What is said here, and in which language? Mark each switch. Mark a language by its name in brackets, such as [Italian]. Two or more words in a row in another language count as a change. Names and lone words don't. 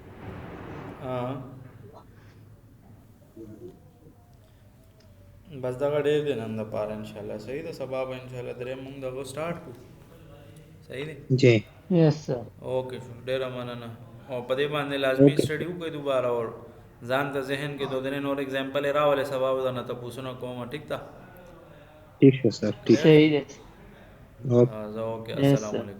[Pashto] بس دغه ډېر دی نن دپاره انشاءالله صحیح ده سبا به انشاءالله درې مونږ دغه سټارټ کړو صحیح دی جی. [English] yes sir [Pashto] اوکې شو ډېره مننه او په دې باندې لازمي [English] Okay. [Pashto] سټډي وکړئ دوباره اور ځان ته ذهن کې دو درې نور اگزامپل یې راولې سبا به درنه تپوسونه کوم ټیک ده [Urdu] ٹھیک ہے سر ٹھیک. [Pashto] صحیح دی اوکے. زه اوکې [English] Yes, [Arabic] السلام [English] sir. [Arabic] علیکم